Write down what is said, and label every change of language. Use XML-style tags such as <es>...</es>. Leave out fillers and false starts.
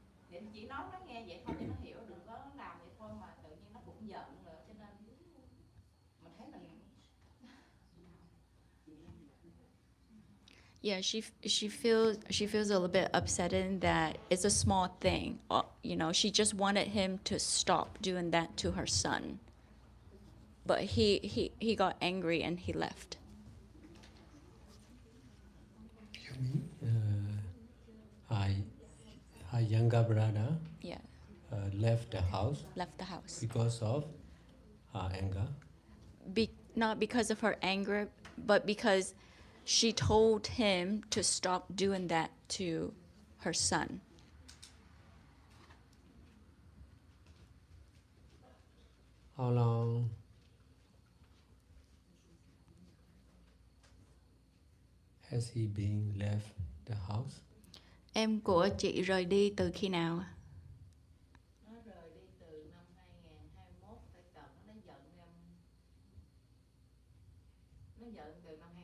<vi>Thì chỉ nói nó nghe vậy thôi cho nó hiểu, đừng có làm vậy thôi, mà tự nhiên nó cũng giận nữa, cho nên mình thấy mình.</vi> <en>Yeah, she feels a little bit upsetting that it's a small thing. You know, she just wanted him to stop doing that to her son. But he got angry and he left. Her younger brother Yeah, left the house left the house. because of her anger. Not because of her anger, but because she told him to stop doing that to her son. How long has he been left the house?</en> <vi>Em của chị rời đi từ khi nào? Nó rời đi từ năm 2021, tới tận nó giận em. Nó giận từ</vi>